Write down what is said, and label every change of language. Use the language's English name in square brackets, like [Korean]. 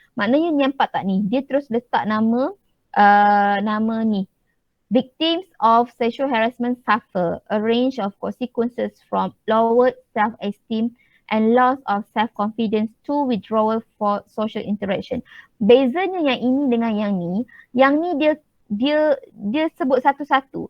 [Malay] Maknanya nampak tak ni, dia terus letak nama ni. [English] Victims of sexual harassment suffer a range of consequences from lowered self-esteem and loss of self-confidence to withdrawal for social interaction. [Malay] Bezanya yang ini dengan yang ni dia sebut satu-satu.